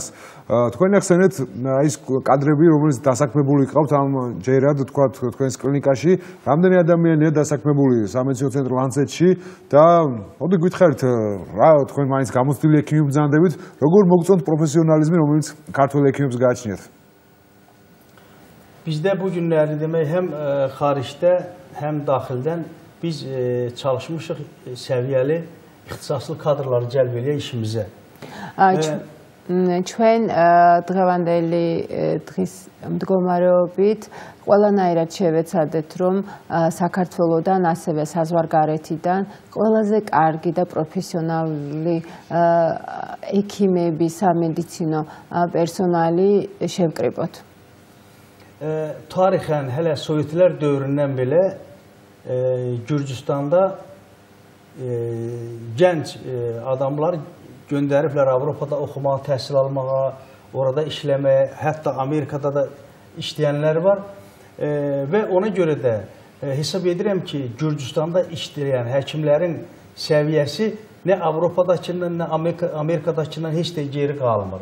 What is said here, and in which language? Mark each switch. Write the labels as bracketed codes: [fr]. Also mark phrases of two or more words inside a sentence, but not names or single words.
[ka] თქვენ ახსენეთ ის კადრები, რომელიც დასაქმებული ყავთ ამ ჯერად, თქვათ თქვენს კლინიკაში, რამდენი ადამიანია დასაქმებული სამედიცინო ცენტრ ლანცეტში და მოდი გითხარით, რა თქვენ მაინც გამოცდილი ექიმი ბრძანდებით, როგორ მოგწონთ პროფესიონალიზმი, რომელიც ქართველ ექიმებს გააჩნიათ? [az] Bizdə bu günləri demək həm xaricdə, həm daxildən biz çalışmışıq səviyyəli ixtisaslı kadrları cəlb eləyək işimizə. [ka] ჩვენ დღევანდელი დღის მდგომარეობით ყველანაირად შევეცადეთ, რომ საქართველოდან, ასევე საზღვარგარეთიდან ყველაზე კარგი და პროფესიონალი ექიმები, სამედიცინო პერსონალი შევკრიბოთ. [az] Tarixən hələ Sovetlər dövründən belə Gürcüstanda gənc adamlar göndəriblər Avropada oxumağa, təhsil almağa, orada işləməyə, hətta Amerikada da işləyənlər var və ona görə də hesab edirəm ki, Gürcüstanda işləyən həkimlərin səviyyəsi nə Avropadakından, nə Amerikadakından heç də geri qalmır.